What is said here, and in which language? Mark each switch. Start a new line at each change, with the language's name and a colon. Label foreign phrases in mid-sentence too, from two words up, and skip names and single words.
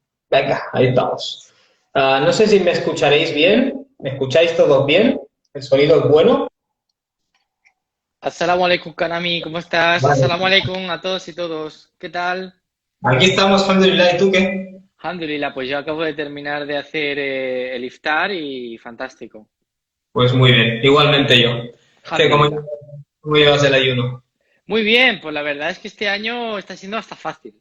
Spanish: Venga, ahí estamos. No sé si me escucharéis bien. ¿Me escucháis todos bien? ¿El sonido es bueno?
Arabic: السلام عليكم, Kanami,
Spanish: ¿cómo estás? Vale.
Arabic: السلام عليكم
Spanish: a todos y todos. ¿Qué tal? Aquí estamos, alhamdulillah. ¿Y tú qué? Alhamdulillah, pues yo acabo de terminar de hacer el iftar y fantástico. Pues muy bien, igualmente yo. ¿Qué, cómo, Alhamdulillah. cómo llevas el ayuno? Muy bien, pues la verdad es que este año está siendo hasta fácil